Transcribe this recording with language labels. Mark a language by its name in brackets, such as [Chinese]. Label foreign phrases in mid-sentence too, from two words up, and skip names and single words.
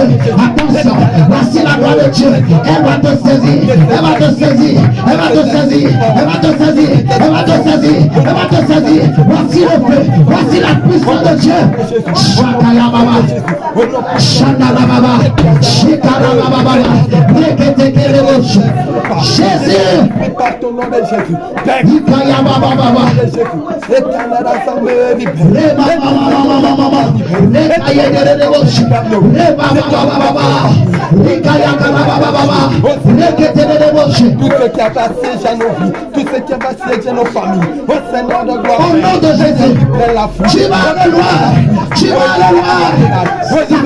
[French] Attention, voici la gloire de Dieu. Elle va te saisir, elle va te saisir, elle va te saisir, elle va te saisir, elle va te saisir, elle va te saisir. Voici le feu, voici la puissance de Dieu. Shakaya Baba, Shandala Baba, Shikara Baba, Rekete Roche. Jésus, par ton nom de Jésus. Ikaya Baba Baba. Éternel assemblée, Reba Baba Baba, Rekaya Gere Roche. Reba Baba Baba, Ikaya Baba Baba, Rekete Roche. tout ce qui a passé à nos vies, tout ce qui a passé à nos familles, au Seigneur de gloire. Au nom de Jésus, tu vas aller loin, tu vas aller loin.